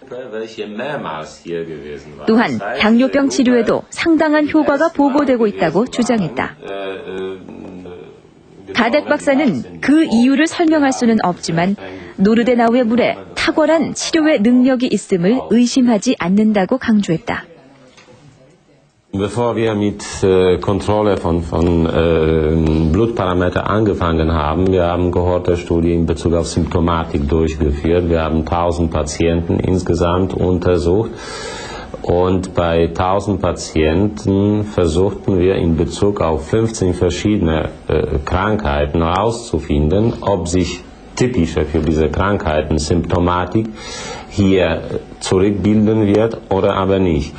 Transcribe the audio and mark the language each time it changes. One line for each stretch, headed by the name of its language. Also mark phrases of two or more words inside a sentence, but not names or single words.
Korean: 또한 당뇨병 치료에도 상당한 효과가 보고되고 있다고 주장했다. 가덱 박사는 그 이유를 설명할 수는 없지만 누르데나우의 물에 탁월한 치료의 능력이 있음을 의심하지 않는다고 강조했다.
German: Bevor wir mit Kontrolle von Blutparametern angefangen haben, wir haben Kohortestudie in Bezug auf Symptomatik durchgeführt. Wir haben 1000 Patienten insgesamt untersucht und bei 1000 Patienten versuchten wir in Bezug auf 15 verschiedene Krankheiten herauszufinden, ob sich typische für diese Krankheiten Symptomatik hier zurückbilden wird oder aber nicht.